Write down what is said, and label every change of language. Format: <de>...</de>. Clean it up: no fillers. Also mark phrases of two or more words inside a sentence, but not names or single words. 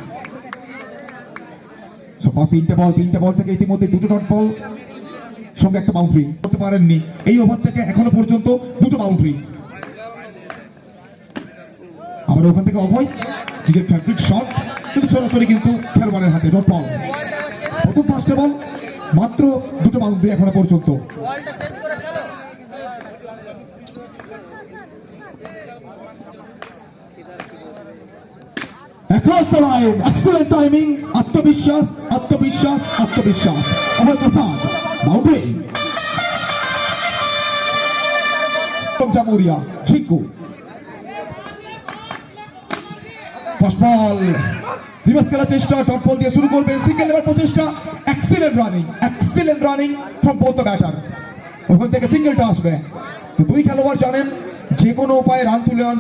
<bn>তিনটে বল থেকে ইতিমধ্যে 2টো</bn> <en>dot ball</en> <bn>সঙ্গে একটা বাউন্ডারি করতে পারেননি। এই ওভার থেকে এখনো পর্যন্ত 2টো বাউন্ডারি। আবার ওখান থেকে অভয় নিজের</bn> <en>favorite shot,</en> <bn>কিন্তু সরাসরি কিন্তু খেলোয়াড়ের হাতে</bn> <en>dot ball.</en> <bn>প্রথম 5টে বল মাত্র 2টো বাউন্ডারি এখনো পর্যন্ত।</bn> <en>Across the line, excellent timing,</en> <hi>आत्मविश्वास, आत्मविश्वास, आत्मविश्वास। अभय प्रसाद बाउंड्री, जमूरिया चिंकू।</hi> <en>first ball</en> <bn>রিভার্স খেলার চেষ্টা,</bn> <en>dot ball</en> <bn>দিয়ে শুরু করবেন,</bn> <en>single level</en> <bn>প্রচেষ্টা।</bn> <en>Excellent running from both the batter.</en> <bn>ওখান থেকে সিঙ্গেলটা আসবে, তো 2 খেলোয়াড় জানেন যে কোনো উপায়ে রান তুলে আনতে।</bn>